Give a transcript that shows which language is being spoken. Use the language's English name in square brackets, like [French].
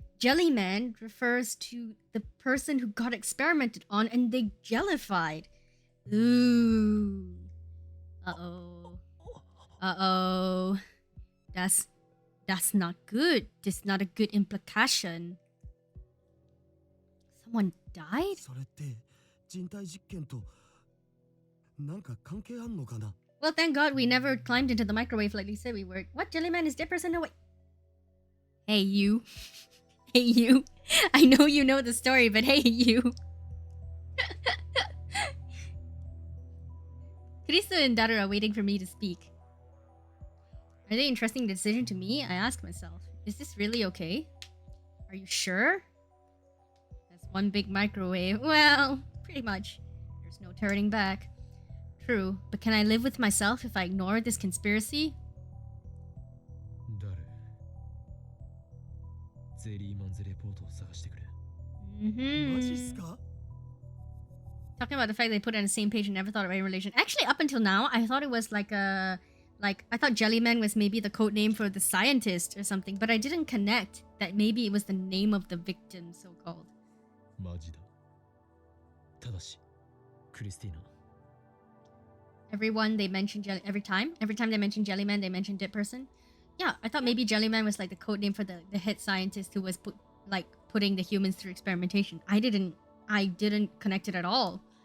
[English] Jellyman refers to the person who got experimented on and they jellified. Ooh. Uh-oh. Uh-oh. That's not good. That's not a good implication. Someone died? [Japanese] それって人体実験となんか関係あんのかな? [English] Well, thank God we never climbed into the microwave like we said we were. What? Jellyman is dead person? No, wait. Hey, you. Hey, you. I know you know the story, but hey, you. Christo and Daru are waiting for me to speak. Are they entrusting the decision to me? I ask myself. Is this really okay? Are you sure? That's one big microwave. Well, pretty much. There's no turning back. True, but can I live with myself if I ignore this conspiracy? [Japanese] ゼリーマンズレポートを探してくれ。マジっすか? [English] Talking about the fact they put it on the same page and never thought of any relation. Actually, up until now, I thought it was I thought Jellyman was maybe the code name for the scientist or something, but I didn't connect that maybe it was the name of the victim, so-called. [Japanese] マジだ。ただし、クリスティーナ。 [English] Everyone they mention every time they mention Jellyman, they mention dead person. Yeah, I thought maybe Jellyman was like the code name for the head scientist who was putting the humans through experimentation. I didn't connect it at all.